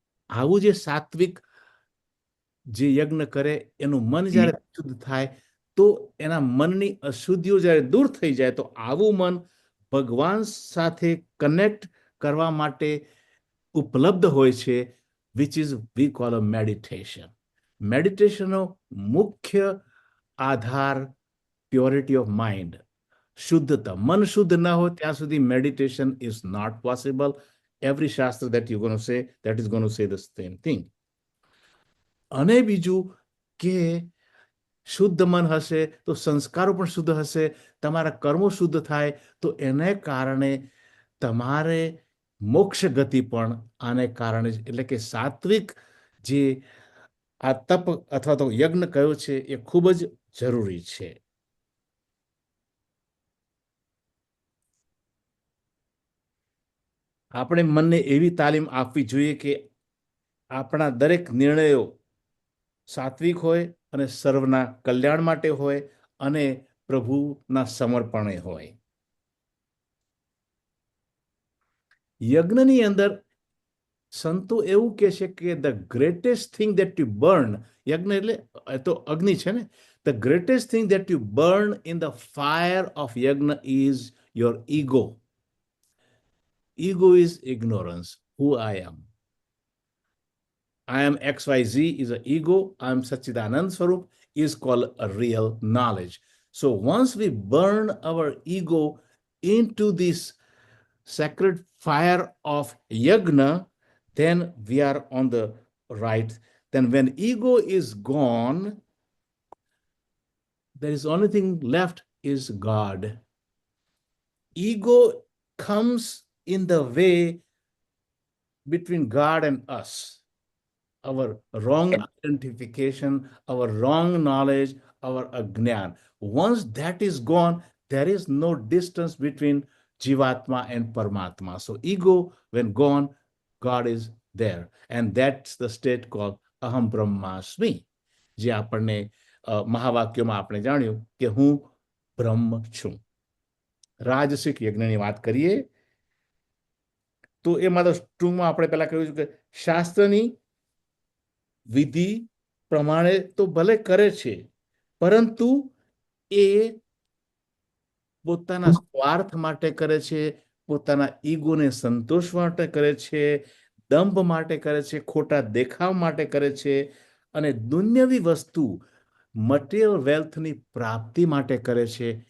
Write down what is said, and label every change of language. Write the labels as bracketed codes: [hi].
[gu] આવું જે સાત્વિક જે યજ્ઞ કરે એનું મન જ્યારે શુદ્ધ થાય તો એના મનની અશુદ્ધિઓ જ્યારે દૂર થઈ જાય તો આવું મન ભગવાન સાથે કનેક્ટ કરવા માટે ઉપલબ્ધ હોય છે, [en] Which is we call a meditation. [gu] મેડિટેશનનો મુખ્ય આધાર [en] purity of mind, [gu] શુદ્ધતા. મન શુદ્ધ ના હોય ત્યાં સુધી [en] Meditation is not possible. Every shastra that you're going to say, that is going to say the same thing. [gu] અને બીજું કે શુદ્ધ મન હશે તો સંસ્કારો પણ શુદ્ધ હશે, તમારા કર્મો શુદ્ધ થાય તો એને કારણે તમારે મોક્ષ ગતિ પણ આને કારણે, એટલે કે સાત્વિક જે આ તપ અથવા તો યજ્ઞ કયો છે એ ખૂબ જ જરૂરી છે. આપણે મનને એવી તાલીમ આપવી જોઈએ કે આપણા દરેક નિર્ણયો સાત્વિક હોય અને સર્વના કલ્યાણ માટે હોય અને પ્રભુના સમર્પણે હોય. યજ્ઞની અંદર સંતો એવું કહે છે કે [en] the greatest thing that you burn, [gu] યજ્ઞ એટલે તો અગ્નિ છે ને, [en] The greatest thing that you burn in the fire of yajna is your ego. Ego is ignorance, who I am. I am XYZ is an ego. I am Sachidanand Swarup is called a real knowledge. So once we burn our ego into this sacred fire of yajna, then we are on the right. Then when ego is gone, there is only thing left is God. Ego comes in the way between God and us. Our wrong identification, our wrong knowledge, our ajnan. Once that is gone, there is no distance between Jivatma and Paramatma. So ego, when gone, God is there. And that's the state called Aham Brahmasmi. [gu] જે આપણને મહાવાક્યોમાં આપણે જાણ્યું કે હું બ્રહ્મ છું. રાજસિક યજ્ઞની વાત કરીએ તો એમાં તો ટૂંકમાં આપણે પહેલા કહ્યું કે શાસ્ત્રની વિધિ પ્રમાણે તો ભલે કરે છે, પરંતુ એ પોતાના સ્વાર્થ માટે કરે છે, પોતાના ઈગોને સંતોષ માટે કરે છે, દંભ માટે કરે છે, ખોટા દેખાવ માટે કરે છે, અને દુન્યવી વસ્તુ મટીરિયલ વેલ્થની પ્રાપ્તિ માટે કરે છે.